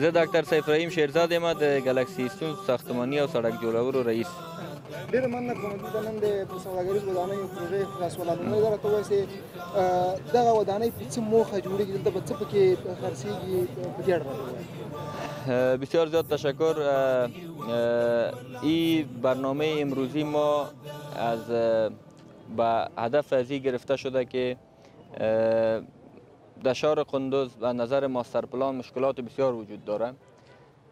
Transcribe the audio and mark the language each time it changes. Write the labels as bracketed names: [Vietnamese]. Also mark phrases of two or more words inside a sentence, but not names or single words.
[Pashto] زه ډاکټر سیف رحیم شیرزاد یم، د ګلکسي سټون ساختماني او سړک جوړولو رئیس. ډېره مننه کوم چې نن د سوداګریز ودانیو پروژې خلاصوله. لومړی دا راته ووایئ چې دغه ودانۍ په څه موخه جوړېږي، دلته به څه پکې خرڅېږي، په دې اړه راته ووایئ. [Persian] بسیار زیاد تشکر. این برنامه امروزی ما از به هدف از این گرفته شده که در شهر قندوز از نظر ماستر پلان مشکلات بسیار وجود داره.